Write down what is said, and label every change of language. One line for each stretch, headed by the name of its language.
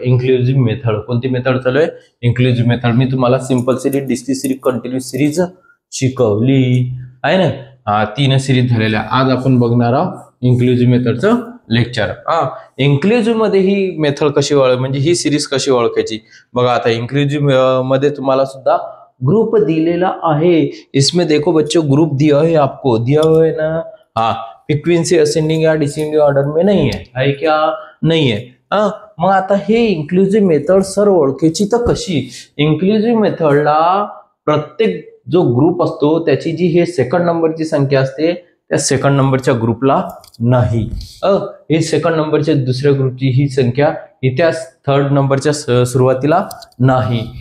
Marathi: Inclusive method, कोणती method चालू आहे? Inclusive method. मी तुम्हाला simple series, discrete series, continuous series शिकवली आहे ना। 3 सिरीज झालेल्या। आज आपण बघणार आहोत इन्क्लुझिव्ह मेथडचं लेक्चर। इन्क्लुझिव्ह मध्ये ही मेथड कशी म्हणजे ही सिरीज कशी ओळखायची बघा। आता इन्क्लुझिव्ह मध्ये तुम्हाला सुद्धा ग्रुप दिलेला आहे।
Hindi: इसमें देखो बच्चों, ग्रुप दिया है आपको, दिया हुआ है ना। हाँ, फ्रीक्वेंसी असेंडिंग या डिसेंडिंग ऑर्डर में नहीं है क्या? नहीं है।
Marathi: मग आता हे इन्क्लुझिव्ह मेथड सर ओळखायची तर कशी? इन्क्लुझिव्ह मेथडला प्रत्येक जो ग्रुप असतो त्याची जी हे सेकंड नंबरची संख्या असते त्या सेकंड नंबरच्या ग्रुपला नाही। हे सेकंड नंबरच्या दुसऱ्या ग्रुपची ही संख्या ही त्या थर्ड नंबरच्या सुरुवातीला नाही।